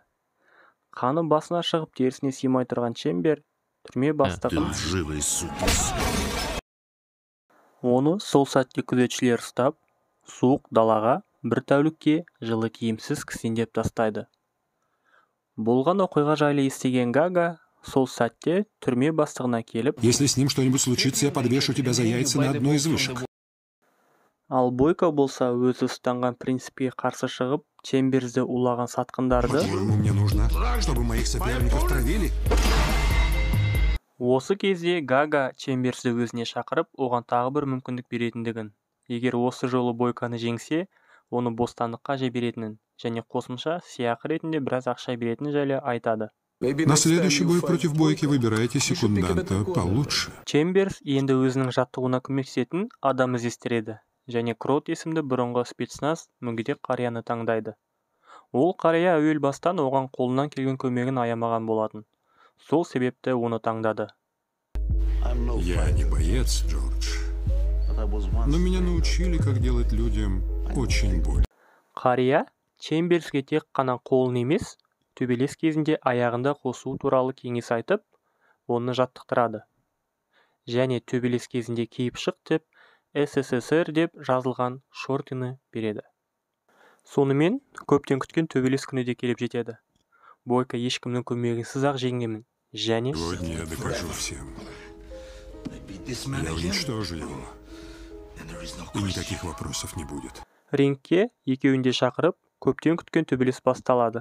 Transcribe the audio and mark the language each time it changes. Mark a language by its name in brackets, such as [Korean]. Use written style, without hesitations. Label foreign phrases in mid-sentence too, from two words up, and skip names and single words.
[Kazakh] Қаны басына шығып терісіне сыймай тұрған Чембер түрме бастығын оны сол сәтте күзетшілер ұстап, суық далаға бір тәулікке жылы киімсіз кісендеп тастайды. Болған оқиға жайлы естіген Гага сол сәтте түрме бастығына келіп, [Russian] Если с ним что-нибудь случится, я подвешу тебя за яйца на одной из вышек. [Kazakh] ал Бойко болса өзі ұстанған принципке қарсы шығып, Чемберсті улаған сатқындарды [Russian] По-твоему, мне нужно, чтобы моих соперников травили? [Kazakh] Осы кезде Гага Чемберсті өзіне шақырып, оған тағы бір мүмкіндік беретіндігін, егер осы жолы Бойконы жеңсе, оны бостандыққа жіберетінін және қосымша сыйақы ретінде біраз ақша беретіні жайлы айтады. [Russian] На следующий бой против Бойки выбирайте секунданта получше. [Kazakh] Чемберс енді өзінің жаттығуына көмектесетін адам іздестіреді және Крот есімді бұрынғы спецназ мүгедек қарияны таңдайды. Ол қария әуел бастан оған қолынан келген көмегін аямаған болатын. Сол себепті оны таңдады. [Russian] Я не боец, Джордж, но меня научили, как делать людям очень больно. [Kazakh] Қария Чемберске тек қана қолын емес, төбелес кезінде аяғында қосу туралы кеңес айтып, оны жаттықтырады. Және төбелес кезінде киіп шық деп, СССР деп жазылған шортыны береді. Сонымен көптен күткен төбелес күні де келіп жетеді. Бойко ешкімнің көмегінсіз ақ жеңемін және [Russian] Сегодня я докажу всем. Я уничтожу его. И никаких вопросов не будет. [Kazakh] рингке екеуін де шақырып, көптен күткен төбелес басталады.